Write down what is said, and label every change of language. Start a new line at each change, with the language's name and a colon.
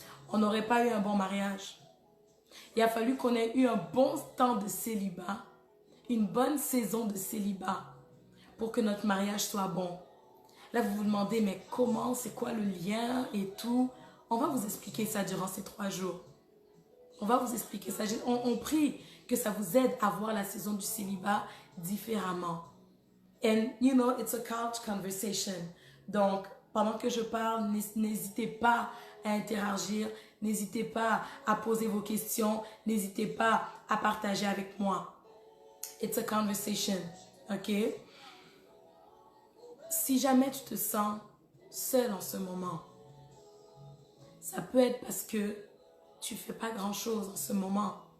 French: On n'aurait pas eu un bon mariage. Il a fallu qu'on ait eu un bon temps de célibat, une bonne saison de célibat pour que notre mariage soit bon. Là, vous vous demandez, mais comment, c'est quoi le lien et tout? On va vous expliquer ça durant ces 3 jours. On va vous expliquer ça. On prie que ça vous aide à voir la saison du célibat différemment.
English: And you know, it's a couch conversation.
French: Donc, pendant que je parle, n'hésitez pas à interagir, n'hésitez pas à poser vos questions, n'hésitez pas à partager avec moi.
English: It's a conversation, ok?
French: Si jamais tu te sens seul en ce moment, ça peut être parce que tu ne fais pas grand-chose en ce moment.